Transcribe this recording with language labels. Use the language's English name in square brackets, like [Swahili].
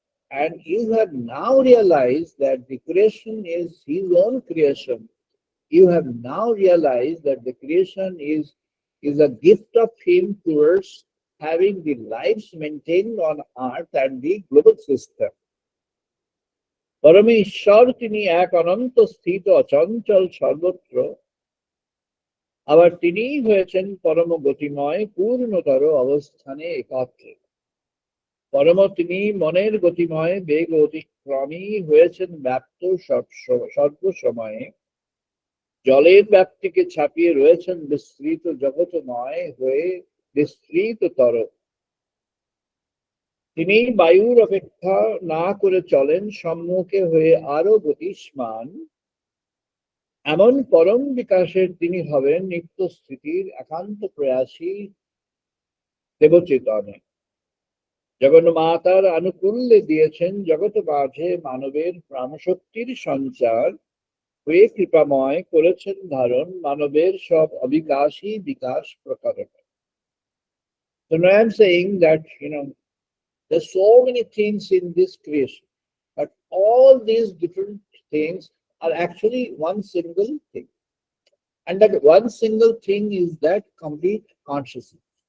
[English] And you have now realized that the creation is His own creation. You have now realized that the creation is a gift of Him towards having the lives maintained on earth and the global system. [Bangla] পরমেশ্বর তিনি এক অনন্ত স্থিত অচঞ্চল সর্বত্র আবার তিনিই হয়েছেন পরম গতিময় পূর্ণতর অবস্থানে একত্রে পরম তিনি মনের গতিময় বেগ অতিক্রমী হয়েছেন ব্যাপ্ত সর্বসময়ে জলের ব্যাপ্তিকে ছাপিয়ে রয়েছেন বিস্তৃত জগতময় হয়ে বিস্তৃততর তিনি বায়ুর অপেক্ষা না করে চলেন সম্মুখে হয়ে আরো গতিষ্মান এমন পরম বিকাশের তিনি হবেন নিত্য স্থিতির একান্ত প্রয়াসী দেবচেতনে জগন্মাতার আনুকূল্যে দিয়েছেন জগৎ মাঝে মানবের প্রাণশক্তির সঞ্চার হয়ে কৃপাময় করেছেন ধারণ মানবের সব অবিকাশী বিকাশ প্রকারণ. [English] So now I'm saying that, there's so many things in this creation, but all these different things are actually one single thing. And that one single thing is that complete consciousness.